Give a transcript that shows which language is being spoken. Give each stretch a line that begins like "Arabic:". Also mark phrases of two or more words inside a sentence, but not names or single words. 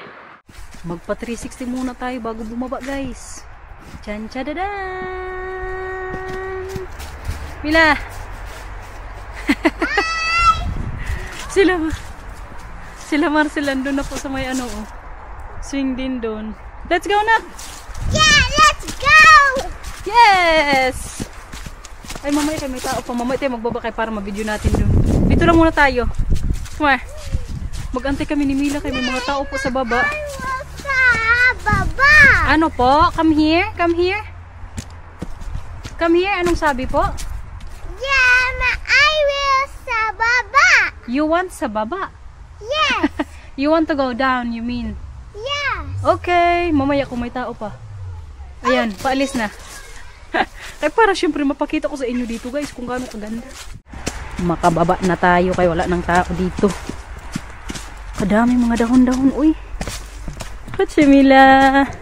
Filipino: Magpa 360 muna tayo bago bumaba guys. Chan chadadan! Mila! Sila Marcel andun na po sa may ano oh. Swing din doon.
English: Let's go na! Yeah, let's go! Yes!
Filipino: Ay mamaya kayo may tao pa. Mamaya tayo magbaba kayo para ma-video natin doon. Dito lang muna tayo.
English: Come on.
Filipino: Mag-antay kami ni Mila kayo. May mga tao po sa baba. Sa baba. Ano po?
English: Come here? Come here? Come here?
Filipino: Anong sabi po?
English: Yeah, I will
Filipino: sa baba.
English: You want
Filipino: sa baba?
English: Yes. You want to go down, you mean? Yes.
Filipino: Okay. Mamaya kung may tao pa. Ayan, paalis na. Kaya para syempre mapakita ko sa inyo dito guys kung gaano kaganda. Makababa na tayo kaya wala nang tao dito. Kadami mga dahon-dahon. Uy. Kutsi Mila.